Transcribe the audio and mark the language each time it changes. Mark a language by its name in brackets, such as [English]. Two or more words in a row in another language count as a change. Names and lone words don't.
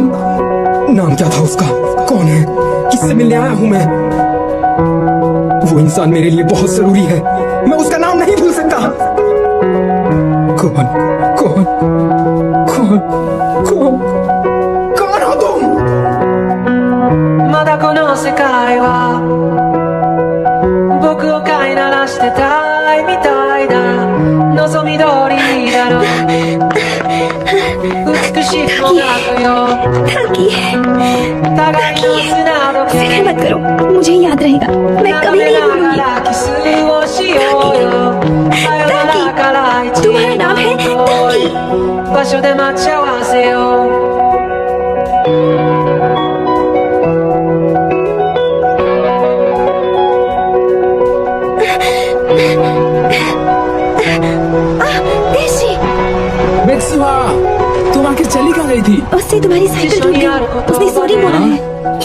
[Hindi] नाम क्या था उसका? कौन है? किससे मिलने आया हूँ मैं? वो इंसान मेरे लिए बहुत जरूरी है, मैं उसका नाम नहीं भूल सकता। कौन कौन कौन कौन कौन हो तुम? [Japanese] まだこの世界は僕を飼いならしてたいみたいだ。望み通りだろう。美しい音楽よ。互いの砂時計。 [Hindi] फिक्र मत करो, मुझे याद रहेगा, मैं कभी नहीं भूलूंगी। तुम्हारा नाम है ताकी। [Japanese] 場所で待ち合わせよう。 [Hindi] मिसुहा, तुम आखिर चली कहाँ गई थी? उससे तुम्हारी साइकिल टूट गई, उसने सॉरी बोला है।